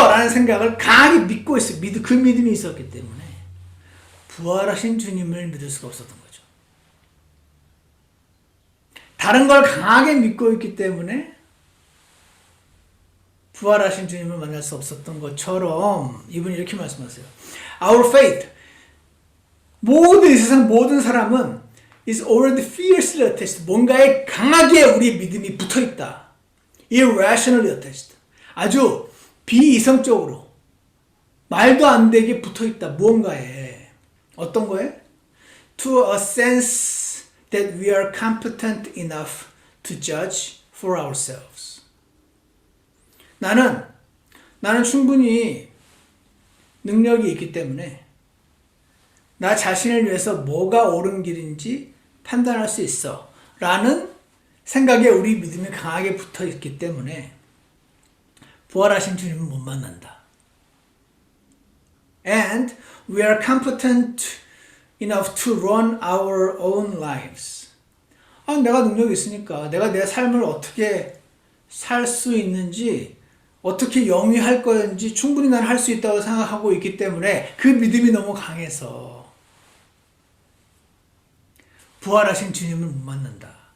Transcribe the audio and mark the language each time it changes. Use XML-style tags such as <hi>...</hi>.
<ko>라는 생각을 강하게 믿고 있어요. 그 믿음이 있었기 때문에 부활하신 주님을 믿을 수가 없었던 거죠. 다른 걸 강하게 믿고 있기 때문에 부활하신 주님을 만날 수 없었던 것처럼 이분이 이렇게 말씀하세요.</ko> <en>Our faith,</en> <ko>이 세상 모든 사람은</ko> <en>is already fiercely attached.</en> <ko>뭔가에 강하게 우리의 믿음이 붙어있다.</ko> <en>irrationally attached.</en> <ko>아주 비이성적으로 말도 안 되게 붙어있다. 무언가에. 어떤 거에?</ko> <en>To a sense that we are competent enough to judge for ourselves.</en> <ko>나는 충분히 능력이 있기 때문에 나 자신을 위해서 뭐가 옳은 길인지 판단할 수 있어 라는 생각에 우리 믿음이 강하게 붙어 있기 때문에 부활하신 주님은 못 만난다.</ko> <en>And we are competent enough to run our own lives.</en> <ko>내가 능력이 있으니까 내가 내 삶을 어떻게 살 수 있는지 어떻게 영위할 건지 충분히 난 할 수 있다고 생각하고 있기 때문에 그 믿음이 너무 강해서 부활하신 주님을 못 만난다.</ko>